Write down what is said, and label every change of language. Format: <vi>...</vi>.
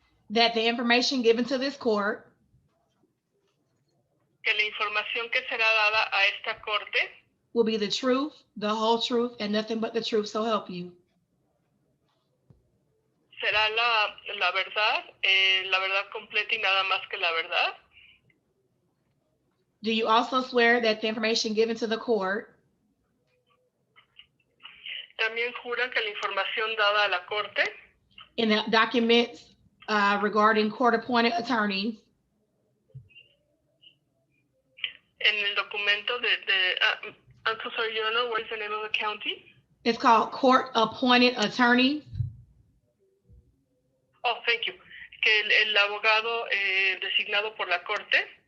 <en>that the information given to this court</en> <es>que la información que será dada a esta corte</es> <en>will be the truth, the whole truth, and nothing but the truth, so help you?</en> <es>será la verdad completa y nada más que la verdad?</es> <en>Do you also swear that the information given to the court</en> <es>También juran que la información dada a la corte</es> <en>in the documents regarding court-appointed attorneys</en> <es>en el documento</es> <en>I'm so sorry, Your Honor, what is the name of the county? it's called court-appointed attorneys. Oh, thank you.</en> <es>Que el abogado designado por la corte</es>